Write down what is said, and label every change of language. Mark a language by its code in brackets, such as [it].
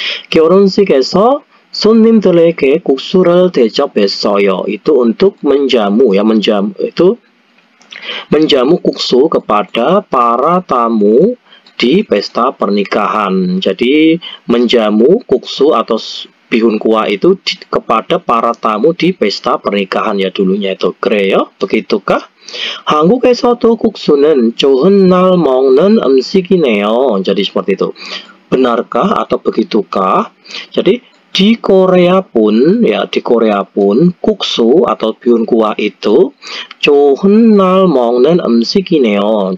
[ko] 결혼식에서 손님들에게 국수를 대접했어요. [id] Itu untuk menjamu ya, menjamu itu menjamu kuksu kepada para tamu di pesta pernikahan. Jadi menjamu kuksu atau bihun kuah itu kepada para tamu di pesta pernikahan ya dulunya itu. [ko] 그래요? [id] Begitukah? [ko] 한국에서도 국수는 좋은 날 먹는 음식이네요. [id] Jadi seperti itu. Benarkah atau begitukah? Jadi di Korea pun ya, di Korea pun kuksu atau bihun kuah itu [ko] 좋은 날 먹는 음식이네요.